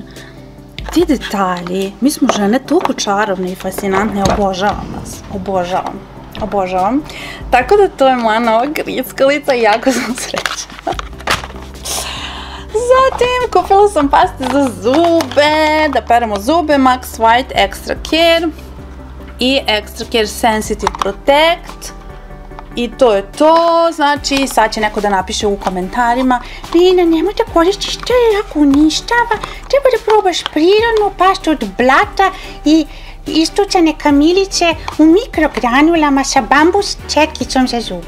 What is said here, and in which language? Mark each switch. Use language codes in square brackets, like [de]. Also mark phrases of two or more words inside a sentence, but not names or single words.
[sr] Ti detalji, mi smo žene toliko čarovne i fascinantne, obožavam nas, obožavam. Tako da to je moja nova grickalica i jako sam srećna. Zatim kupila sam paste za zube, da peremo zube, Max White Extra Care i Extra Care Sensitive Protect. I to je to, znači sad će neko da napiše u komentarima: Lina, nemoj da koristiš, to je jako uništava, treba da probaš prirodnu pastu od blata i istucane kamilice u mikrogranulama sa bambus četkicom za zube.